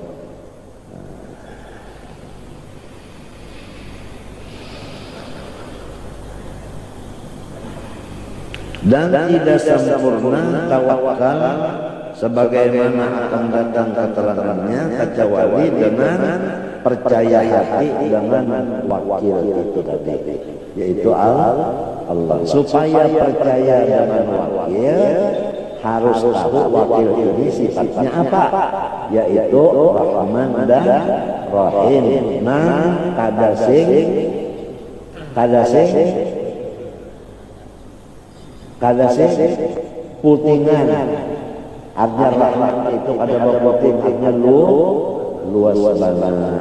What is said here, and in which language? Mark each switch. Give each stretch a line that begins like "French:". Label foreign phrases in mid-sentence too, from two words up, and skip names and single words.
Indonesian: Dan tidak sempurna tawakal sebagaimana akan datang keterangannya kecuali dengan percaya hati dengan wakil itu tadi, yaitu Allah. Supaya percaya dengan wakil harus tahu wakil ini sifatnya apa, yaitu Rahman dan Rahim.
Banjar: Nah, kada sing putingan.
Indonesian: Artinya rahmat itu ada berputing, artinya luas banget.